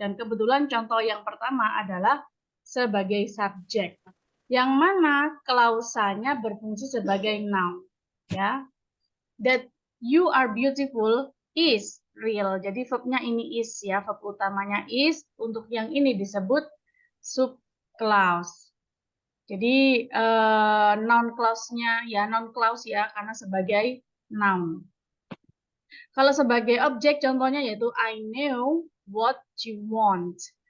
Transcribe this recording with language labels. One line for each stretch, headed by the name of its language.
Indonesian: Dan kebetulan contoh yang pertama adalah sebagai subjek. Yang mana klausanya berfungsi sebagai noun. Ya.
English: That you are beautiful is real.
Indonesian: Jadi verbnya ini is ya, verb utamanya is. Untuk yang ini disebut subclause. Jadi noun clause-nya ya non clause ya karena sebagai noun. Kalau sebagai objek contohnya yaitu
English: I know what you want.